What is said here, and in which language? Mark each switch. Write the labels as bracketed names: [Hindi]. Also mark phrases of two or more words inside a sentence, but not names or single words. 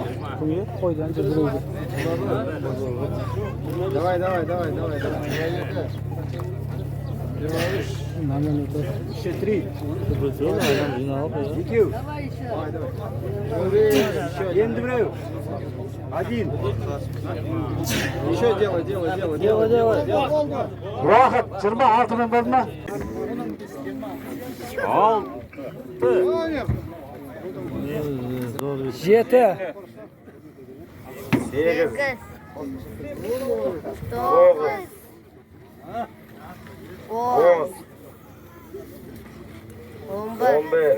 [Turkish] Koyu, koydu önce duruyor. [Russian] Давай. [Turkish] Hemen otur. [Kazakh] Енді біреу. [Russian] Один. Еще делай. [Kazakh] Уақыт 26 болды ма? Жеті. 8 11